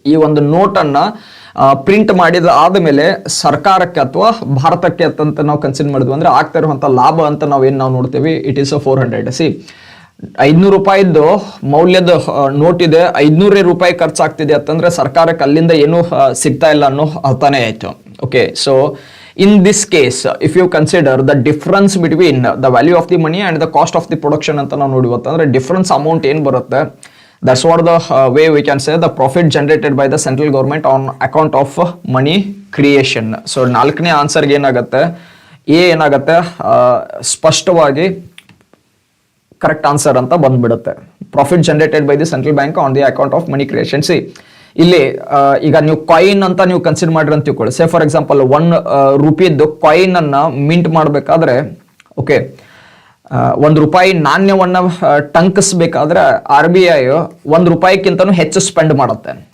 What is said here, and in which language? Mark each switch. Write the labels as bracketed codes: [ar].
[kn] ಈ ಒಂದು ನೋಟ್ ಅನ್ನ ಪ್ರಿಂಟ್ ಮಾಡಿದ ಆದಮೇಲೆ ಸರ್ಕಾರಕ್ಕೆ ಅಥವಾ ಭಾರತಕ್ಕೆ ಅಂತ ನಾವು ಕನ್ಸಿಡರ್ ಮಾಡಿದ್ವಿ ಅಂದ್ರೆ ಆಗ್ತಾ ಇರುವಂತ ಲಾಭ ಅಂತ ನಾವು ನೋಡ್ತೀವಿ, [en] It is 400. [kn] ಸಿ, 500 ರೂಪಾಯಿದ್ದು ಮೌಲ್ಯದ ನೋಟ್ ಇದೆ, 500 ರೂಪಾಯಿ ಖರ್ಚಾಗ್ತಿದೆ ಅಂತಂದ್ರೆ ಸರ್ಕಾರಕ್ಕೆ ಅಲ್ಲಿಂದ ಏನು ಸಿಗ್ತಾ ಇಲ್ಲ ಅನ್ನೋ ಅರ್ಥನೇ ಆಯ್ತು. [en] okay, so in this case if you consider the difference between the value of the money and the cost of the production [kn] ಅಂತ ನಾವು ನೋಡಿವತ್ತಂದ್ರೆ ಡಿಫರೆನ್ಸ್ ಅಮೌಂಟ್ ಏನು ಬರುತ್ತೆ, [en] that's what the way we can say the profit generated by the central government on account of money creation. [kn] So ನಾಲ್ಕನೇ ಆನ್ಸರ್ಗೆ ಏನಾಗುತ್ತೆ, A ಏನಾಗುತ್ತೆ ಸ್ಪಷ್ಟವಾಗಿ correct answer ಅಂತ ಬಂದ್ಬಿಡುತ್ತೆ. [en] Profit generated by the central bank on the account of money creation. [kn] C, ಇಲ್ಲಿ ಈಗ ನೀವು coin ಅಂತ ನೀವು ಕನ್ಸಿಡರ್ ಮಾಡಿರಿ ಅಂತ ತಿಳ್ಕೊಳ್ಳಿ. [en] say for example [kn] 1 ರೂಪಾಯಿದ್ದು ಕಾಯಿನ್ ಅನ್ನ ಮಿಂಟ್ ಮಾಡಬೇಕಾದ್ರೆ, ಓಕೆ, 1 ರೂಪಾಯಿ ನಾಣ್ಯವನ್ನ ಟಂಕಿಸ್ಬೇಕಾದ್ರೆ RBI 1 ರೂಪಾಯಿಗಿಂತನೂ ಹೆಚ್ಚು ಸ್ಪೆಂಡ್ ಮಾಡುತ್ತೆ.